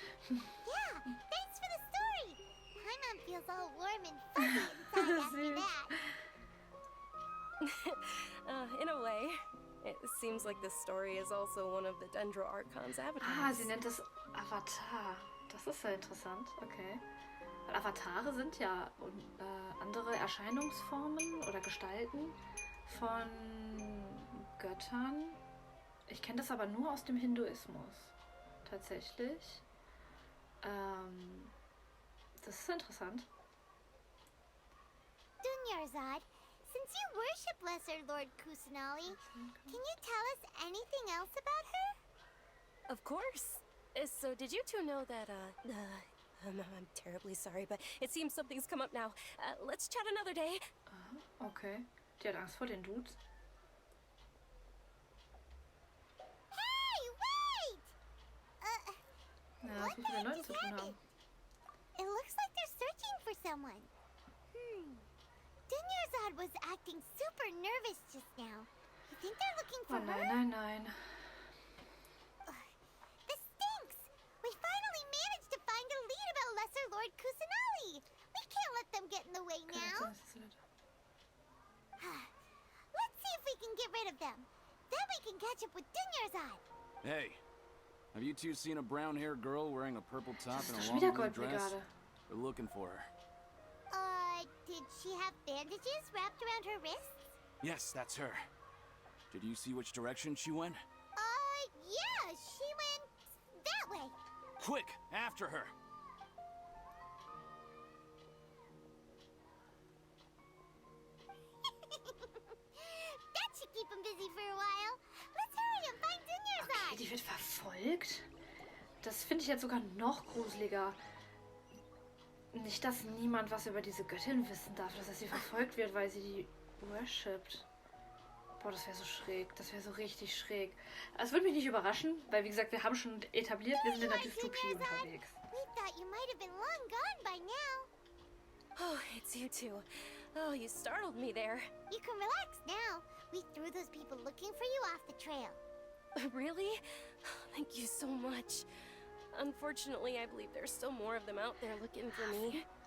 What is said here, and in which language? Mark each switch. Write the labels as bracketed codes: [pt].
[en] Yeah, thanks for the story. Paimon feels all warm and fuzzy inside after that. In a way, it seems like this story is also one of the Dendro Archon's avatars. [de] Ah, sie nennt es Avatar. Das ist ja interessant, okay. Weil Avatare sind ja andere Erscheinungsformen oder Gestalten von Göttern. Ich kenne das aber nur aus dem Hinduismus. Tatsächlich. Das ist interessant. [en] Dunyarzad, since you worship Lesser Lord Kusanali, can you tell us anything else about her? Of course. So did you two know that, I'm terribly sorry, but it seems something's come up now. Let's chat another day. Okay. [de] Die hat Angst vor den Dudes. [en] Hey, wait! [de] Ja, das muss mit den Leuten zu tun haben. [en] It looks like they're searching for someone. Dunyarzad was acting super nervous just now. You think they're looking for her? [de] Nein, nein. [en] This stinks! We finally managed to find a lead about Lesser Lord Kusanali. We can't let them get in the way now. Let's see if we can get rid of them. Then we can catch up with Dunyarzad. Hey, have you two seen a brown-haired girl wearing a purple top and a long [de] Wieder [en] blue dress? [de] Goldbrigade. [en] We're looking for her. Did she have bandages wrapped around her wrists? Yes, that's her. Did you see which direction she went? Yeah, she went that way. Quick, after her! That should keep him busy for a while. Let's hurry and find Dunyarzad. [de] Okay, die wird verfolgt? Das finde ich jetzt sogar noch gruseliger. Nicht, dass niemand was über diese Göttin wissen darf, dass sie verfolgt wird, weil sie die worshipt. Boah, das wäre so schräg. Das wäre so richtig schräg. Es würde mich nicht überraschen, weil wie gesagt, wir haben schon etabliert, wir sind in der Dystopie unterwegs. [en] We thought you might have been long gone by now. Oh, it's you two. Oh, you startled me there. You can relax now. We threw those people looking for you off the trail. Really? Thank you so much. Unfortunately, I believe there's still more of them out there looking for me.